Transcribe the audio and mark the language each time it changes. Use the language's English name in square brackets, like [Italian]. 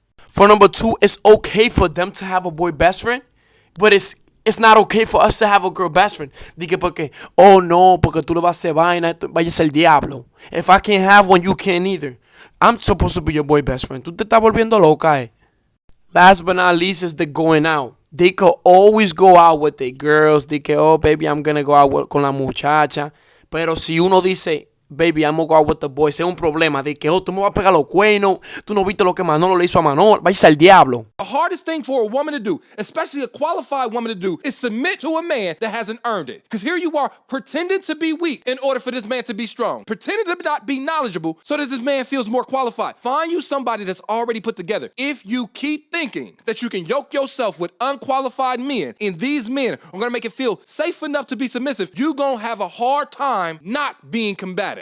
[English] For number 2, it's okay for them to have a boy best friend, but it's not okay for us to have a girl best friend. [Spanish] Dije porque, oh no, porque tú le vas a hacer vaina, vayas al diablo. [English] If I can't have one, you can't either. I'm supposed to be your boy best friend. [Spanish] Tú te estás volviendo loca, eh. [English] Last but not least is the going out. They could always go out with their girls. They [Spanish] que, [English] oh, baby, I'm going to go out [Spanish] con la muchacha. Pero si uno dice, [English] baby, I'm going to go out with the boys, [Spanish] es un problema. De que, oh, tú me vas a pegar los cuernos. Tú no viste lo que Manolo le hizo a Manolo. Váyase al diablo. [English] The hardest thing for a woman to do, especially a qualified woman to do, is submit to a man that hasn't earned it. Because here you are pretending to be weak in order for this man to be strong. Pretending to not be knowledgeable so that this man feels more qualified. Find you somebody that's already put together. If you keep thinking that you can yoke yourself with unqualified men, and these men are going to make it feel safe enough to be submissive, you're going to have a hard time not being combative.